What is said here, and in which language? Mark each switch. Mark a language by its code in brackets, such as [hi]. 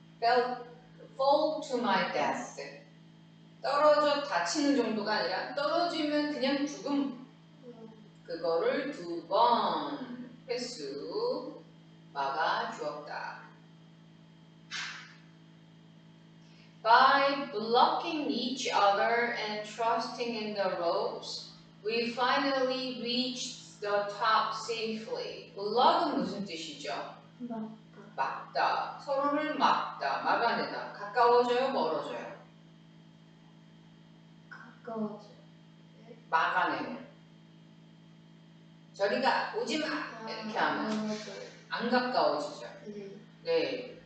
[en] fall to my death. [ko] 떨어져 다치는 정도가 아니라 떨어지면 그냥 죽음. 그거를 2번 횟수 막아 주었다. [en] By blocking each other and trusting in the ropes, we finally reached the top safely. [ko] block은 무슨 뜻이죠? 막다. 서로를 막다. 막아내다. 가까워져요? 멀어져요? 가까워져. 막아내면. 저리가 오지마! 이렇게 하면 안 가까워지죠. 네.